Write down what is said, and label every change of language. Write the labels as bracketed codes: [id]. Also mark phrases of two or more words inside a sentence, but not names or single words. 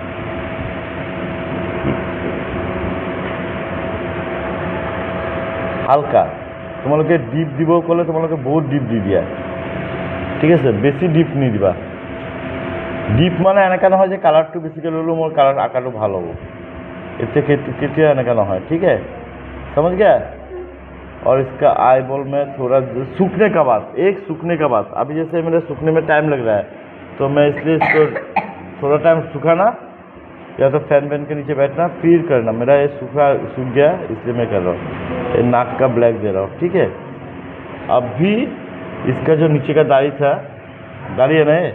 [as] হালকা তোমালোকে ডিপ দিব ক'লে তোমালোকে বহুত ডিপ দি দিয়া ঠিক আছে বেছি ডিপ নিদিবা ডিপ মানে এনেকুৱা নহয় যে কালাৰটো বেছিকৈ ল'লোঁ মোৰ কালাৰ আকাৰটো ভাল হ'ব এতিয়া কেতিয়া এনেকুৱা নহয় [hi] ठीक है समझ गया और इसका आई बॉल में थोड़ा सूखने का बाद अभी जैसे मेरे सूखने में टाइम लग रहा है तो मैं इसलिए इसको थोड़ा टाइम सुखाना या तो फैन के नीचे बैठना फिर करना मेरा ये सूख गया इसलिए मैं कर रहा हूँ ये नाक का ब्लैक दे रहा हूँ ठीक है अब भी इसका जो नीचे का दाढ़ी था दाढ़ी है ना